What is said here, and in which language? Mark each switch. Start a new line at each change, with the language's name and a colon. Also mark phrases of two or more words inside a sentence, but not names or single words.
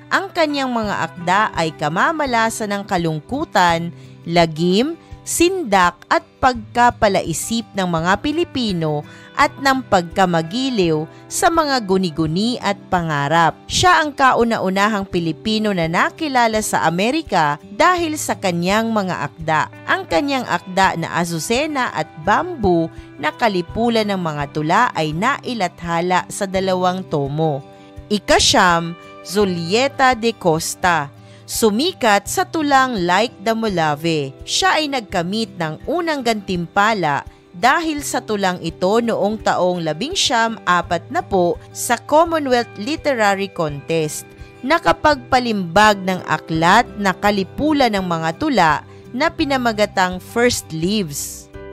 Filipino: Ang kanyang mga akda ay kamamalasan ng kalungkutan, lagim, sindak at pagkapalaisip ng mga Pilipino at ng pagkamagiliw sa mga guni-guni at pangarap. Siya ang kauna-unahang Pilipino na nakilala sa Amerika dahil sa kanyang mga akda. Ang kanyang akda na Azucena at Bamboo na kalipulan ng mga tula ay nailathala sa 2 tomo. Ikasyam, Zulieta de Costa. Sumikat sa tulang Like the Molave. Siya ay nagkamit ng unang gantimpala dahil sa tulang ito noong taong 1940 sa Commonwealth Literary Contest. Nakapagpalimbag ng aklat na kalipulan ng mga tula na pinamagatang First Leaves.